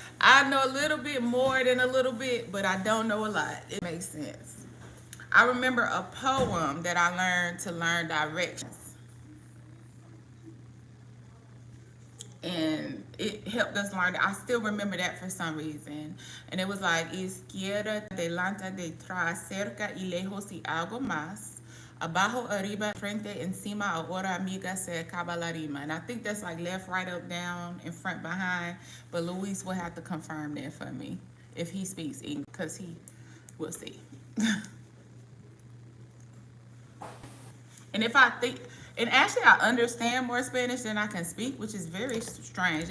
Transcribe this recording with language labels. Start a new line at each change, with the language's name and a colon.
English: I know a little bit more than a little bit, but I don't know a lot. It makes sense. I remember a poem that I learned to learn directions. And it helped us learn. I still remember that for some reason. And it was like,
Spanish: izquierda, delante, detrás, cerca y lejos y algo más. Abajo, arriba, frente, encima, ahora, amiga, se acaba la rima.
English: And I think that's like left, right, up, down, in front, behind. But Luis will have to confirm that for me if he speaks English, because he will see. And if I think, and actually I understand more Spanish than I can speak, which is very strange.